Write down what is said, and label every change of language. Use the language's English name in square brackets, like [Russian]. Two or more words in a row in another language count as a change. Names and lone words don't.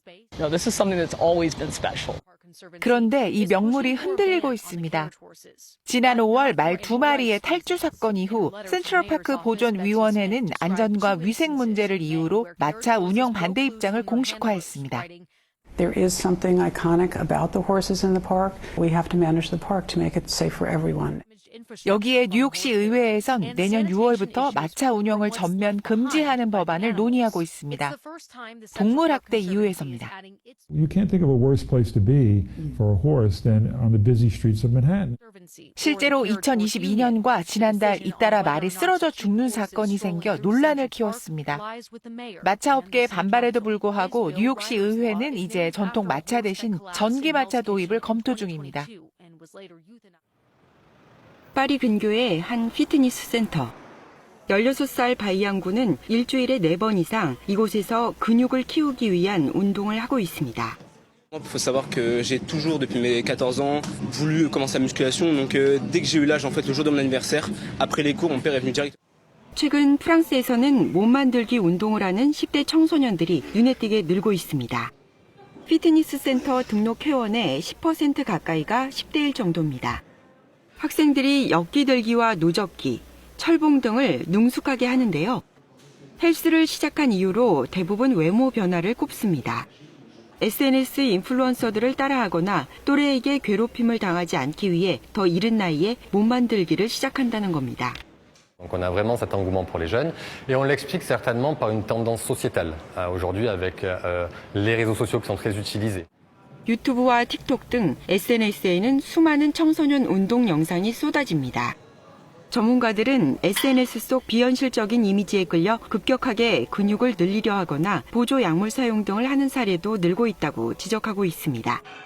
[Korean] 그런데 이 명물이 흔들리고 있습니다. 지난 5월 말 2마리의 탈주 사건 이후 센트럴파크 보존위원회는 안전과 위생 문제를 이유로 마차 운영 반대 입장을 공식화했습니다. [English] There is something iconic about the horses in the park. We have to manage the park to make it safe for everyone. [Korean] 여기에 뉴욕시 의회에선 내년 6월부터 마차 운영을 전면 금지하는 법안을 논의하고 있습니다. 동물학대 이유에서입니다. [English] You can't think of a worse place to be for a horse than on the busy streets of Manhattan. [Korean] 실제로 2022년과 지난달 잇따라 말이 쓰러져 죽는 사건이 생겨 논란을 키웠습니다. 마차업계의 반발에도 불구하고 뉴욕시 의회는 이제 전통 마차 대신 전기 마차 도입을 검토 중입니다. 파리 근교의 한 피트니스 센터. 16살 바이양 군은 일주일에 4번 이상 이곳에서 근육을 키우기 위한 운동을 하고 있습니다. [French] Il faut savoir que j'ai toujours, depuis mes 14 ans, voulu commencer la musculation. Donc dès que j'ai eu l'âge, en fait, le jour de mon anniversaire, après les cours, mon père est venu direct. [Korean] 최근 프랑스에서는 몸 만들기 운동을 하는 10대 청소년들이 눈에 띄게 늘고 있습니다. 피트니스 센터 등록 회원의 10% 가까이가 10대 1 정도입니다. 학생들이 역기들기와 노젓기, 철봉 등을 능숙하게 하는데요. 헬스를 시작한 이후로 대부분 외모 변화를 꼽습니다. SNS 인플루언서들을 따라하거나 또래에게 괴롭힘을 당하지 않기 위해 더 이른 나이에 몸 만들기를 시작한다는 겁니다. [French] Donc on a vraiment cet engouement pour les jeunes et on l'explique certainement par une tendance sociétale aujourd'hui avec les réseaux sociaux qui sont très utilisés. [Korean] 유튜브와 틱톡 등 SNS에는 수많은 청소년 운동 영상이 쏟아집니다. 전문가들은 SNS 속 비현실적인 이미지에 끌려 급격하게 근육을 늘리려 하거나 보조 약물 사용 등을 하는 사례도 늘고 있다고 지적하고 있습니다.